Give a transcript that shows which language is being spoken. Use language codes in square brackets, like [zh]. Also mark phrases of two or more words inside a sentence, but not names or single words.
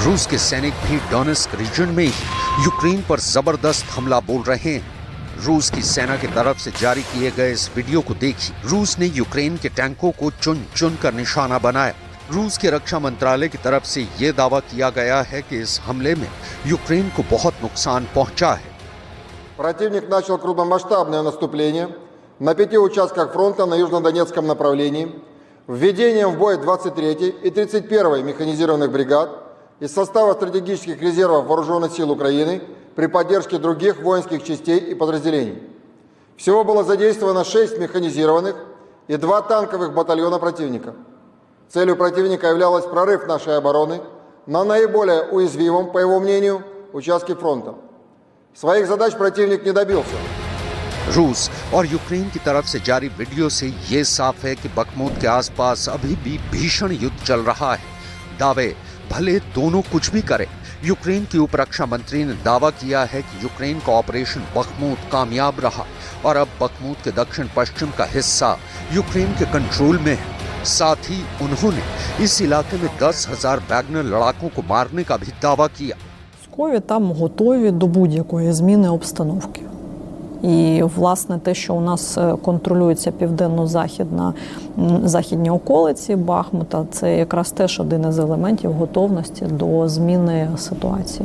[hi] रूस के सैनिक भी डोनेट्स्क रीजन में ही यूक्रेन पर जबरदस्त हमला बोल रहे हैं। रूस की सेना की तरफ से जारी किए गए इस वीडियो को देखिए। रूस ने यूक्रेन के टैंकों को चुन चुन कर निशाना बनाया। रूस के रक्षा मंत्रालय की तरफ से ये दावा किया गया है कि इस हमले में यूक्रेन को बहुत नुकसान पहुंचा है। [ru] Противник начал крупномасштабное наступление на 5 участках фронта на южнодонецком направлении, введением в бой 23-й и 31-й механизированных бригад из состава стратегических резервов Вооруженных сил Украины при поддержке других воинских частей и подразделений. Всего было задействовано 6 механизированных и 2 танковых батальона противника. Целью противника являлась прорыв нашей обороны на наиболее уязвимом, по его мнению, участке фронта. Своих задач противник не добился. [hi] रूस और यूक्रेन की तरफ से जारी वीडियो से ये साफ है कि बखमुत के आसपास अभी भी भीषण युद्ध चल रहा है। दावे भले दोनों कुछ भी करें, यूक्रेन की उप रक्षा मंत्री ने दावा किया है कि यूक्रेन का ऑपरेशन बखमुत कामयाब रहा और अब बखमुत के दक्षिण पश्चिम का हिस्सा यूक्रेन के कंट्रोल में है। साथ ही उन्होंने इस इलाके में 10,000 वैगनर लड़ाकों को मारने का भी दावा किया। [uk] Військові там готові до будь-якої зміни обстановки. І, власне, те, що у нас контролюється південно-західні околиці Бахмута, це якраз теж один із елементів готовності до зміни ситуації.